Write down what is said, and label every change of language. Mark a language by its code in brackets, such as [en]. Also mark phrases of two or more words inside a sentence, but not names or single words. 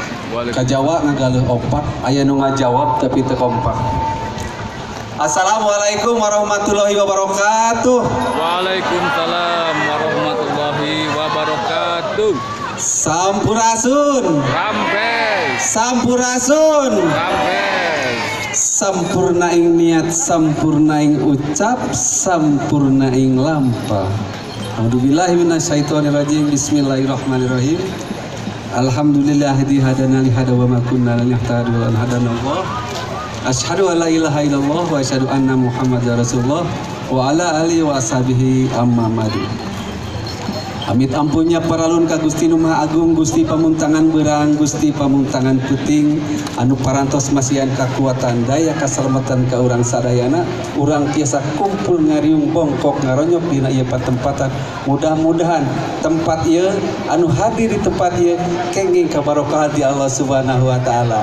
[su] Kajawa ngagaleuh opat, aya nu ngajawab tapi teu kompak. [ar] السلام عليكم ورحمة الله وبركاته. وعليكم السلام ورحمة الله وبركاته. [su] Sampurasun. Rampes. Sampurasun. Rampes. [jv] Sampurna ing niat, sampurna ing ucap, sampurna ing lampa. [ar] أعوذ بالله من الشيطان الرجيم. بسم الله الرحمن الرحيم. الحمد لله الذي هدانا لهذا وما كنا لنهتدي لولا أن هدانا الله. أشهد أن لا إله إلا الله وأشهد أن محمدا رسول الله وعلى آله وأصحابه أما بعد. [su] Amit ampunnya paralun ka Gusti Nu Maha Agung, Gusti pamuntangan beurang, Gusti pamuntangan puting, anu parantos masihan kakuatan daya kaselamatan ka urang sadayana, urang tiasa kumpul ngariung bongkok ngaronyok dina ieu patempatan. Mudah-mudahan tempat ieu anu hadir di tempat ieu kenging ka barokah ti [ar] الله سبحانه وتعالى.